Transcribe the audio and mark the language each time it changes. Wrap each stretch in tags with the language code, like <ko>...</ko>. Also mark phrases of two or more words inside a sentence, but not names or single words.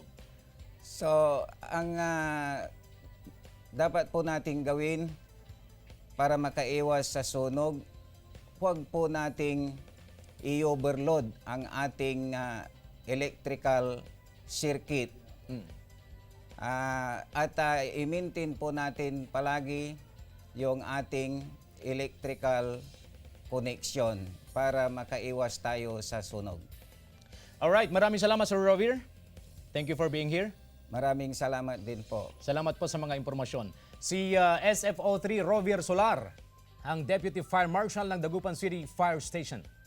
<tl>So, ang dapat po nating gawin para makaiwas sa sunog, huwag po nating i-overload ang ating</tl> <en>electrical circuit.</en> <tl>At i-maintain po natin palagi yung ating</tl> <en>electrical connection</en> <tl>para makaiwas tayo sa sunog. Alright, maraming salamat Sir Rovir.</tl> <en>Thank you for being here.</en> <tl>Maraming salamat din po. Salamat po sa mga impormasyon. Si SFO3 Rovir Solar, ang Deputy Fire Marshal ng Dagupan City Fire Station.</tl>